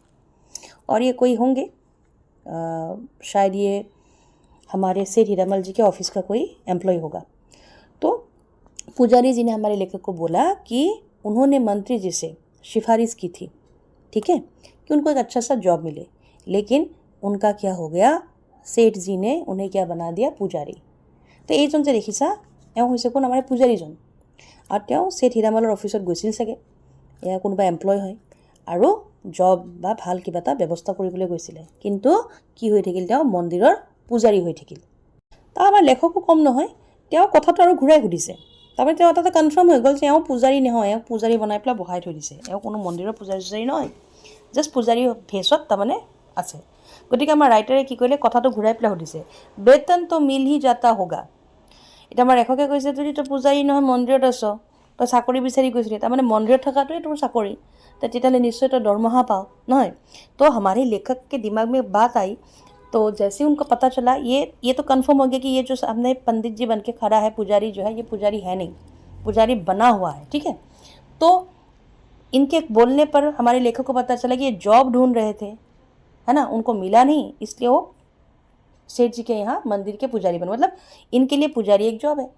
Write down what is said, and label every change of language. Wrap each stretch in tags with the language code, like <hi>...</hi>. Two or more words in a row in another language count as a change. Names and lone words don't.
<hi>और ये कोई होंगे शायद ये हमारे सेठ हीरामल जी के ऑफिस का कोई एम्प्लॉय होगा। तो पुजारी जी ने हमारे लेखक को बोला कि उन्होंने मंत्री जी से सिफारिश की थी, ठीक है, कि उनको एक अच्छा सा जॉब मिले, लेकिन उनका क्या हो गया, सेठ जी ने उन्हें क्या बना दिया, पुजारी।</hi> <as>তো এইজন যে দেখিছা এওঁ হৈছে কোন, আমাৰ পূজাৰীজন। আৰু তেওঁ ছেঠ হীৰামলৰ অফিচত গৈছিল চাগে, এয়া কোনোবা এমপ্লয় হয়, আৰু জব বা ভাল কিবা এটা ব্যৱস্থা কৰিবলৈ গৈছিলে, কিন্তু কি হৈ থাকিল, তেওঁ মন্দিৰৰ পূজাৰী হৈ থাকিল। তাৰ আমাৰ লেখকো কম নহয়, তেওঁ কথাটো আৰু ঘূৰাই সুধিছে। তাৰমানে তেওঁ এটা কনফাৰ্ম হৈ গ'ল যে এওঁ পূজাৰী নহয়, এওঁ পূজাৰী বনাই পেলাই বহাই থৈ দিছে, এওঁ কোনো মন্দিৰৰ পূজাৰী নহয়, জাষ্ট পূজাৰী ভেষত তাৰমানে আছে। গতিকে আমাৰ ৰাইটাৰে কি কৰিলে, কথাটো ঘূৰাই পেলাই সুধিছে,</as> <hi>वेतन तो मिल ही जाता होगा।</hi> <as>এতিয়া আমাৰ লেখকে কৈছে, যদি তই পূজাৰী নহয় মন্দিৰত আছ, তই চাকৰি বিচাৰি গৈছিলি, তাৰমানে মন্দিৰত থকাটোৱে তোৰ চাকৰি, তেতিয়াহ'লে নিশ্চয় তই দৰমহা পাও, নহয়।</as> <hi>তো हमारे लेखक के दिमाग में बात आई, तो जैसे उनको पता चला, ये तो कंफर्म हो गया कि ये जो हमने पंडित जी बन के खड़ा है, पुजारी जो है, ये पुजारी है नहीं, पुजारी बना हुआ है, ठीक है। तो इनके बोलने पर हमारे लेखक को पता चला कि ये जॉब ढूंढ रहे थे, है ना, उनको मिला नहीं, इसलिए वो सेठ जी के यहाँ मंदिर के पुजारी बने, मतलब इनके लिए पुजारी एक जॉब है।</hi>